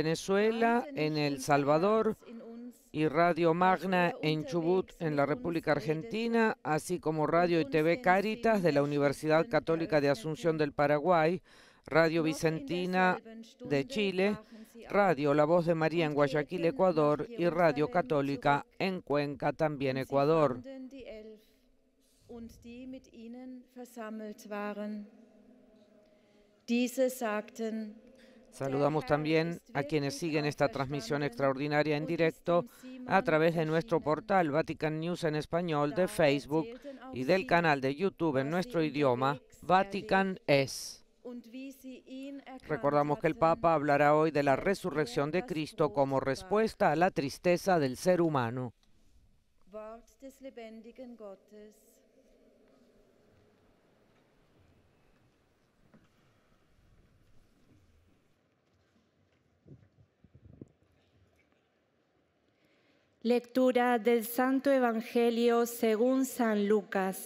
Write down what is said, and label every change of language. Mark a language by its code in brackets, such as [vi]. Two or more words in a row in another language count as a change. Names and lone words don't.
[es] Venezuela, en El Salvador y Radio Magna en Chubut, en la República Argentina, así como Radio y TV Cáritas de la Universidad Católica de Asunción del Paraguay, Radio Vicentina de Chile, Radio La Voz de María en Guayaquil, Ecuador y Radio Católica en Cuenca, también Ecuador. [de] Und die mit ihnen versammelt waren. Diese sagten: [es] Saludamos también a quienes siguen esta transmisión extraordinaria en directo a través de nuestro portal Vatican News en español, de Facebook y del canal de YouTube en nuestro idioma, Vatican Es. Recordamos que el Papa hablará hoy de la resurrección de Cristo como respuesta a la tristeza del ser humano. [de] Wort des lebendigen Gottes. [es] Lectura del Santo Evangelio según San Lucas.